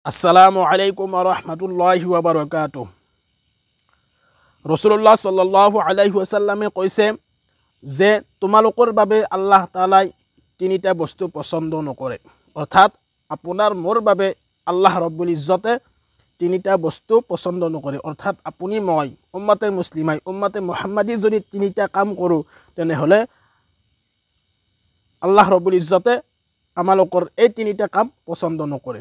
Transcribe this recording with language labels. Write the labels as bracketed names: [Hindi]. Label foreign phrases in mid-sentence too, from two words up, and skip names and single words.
[Arabic] السلام عليكم ورحمة الله وبركاته. رسول الله صلى الله عليه وسلم [Assamese] কৈছে যে তোমালোকৰ বাবে আল্লাহ তাআলাই তিনিটা বস্তু পছন্দ নকৰে, অৰ্থাৎ আপোনাৰ মোৰ বাবে আল্লাহ [Arabic] رب العزة [Assamese] তিনিটা বস্তু পছন্দ নকৰে, অৰ্থাৎ আপুনি মই উম্মতে মুছলিমাই উম্মতে মুহাম্মাদী যদি তিনিটা কাম কৰোঁ তেনেহ'লে আল্লাহ [Arabic] رب العزة [Assamese] আমালোকৰ এই তিনিটা কাম পছন্দ নকৰে।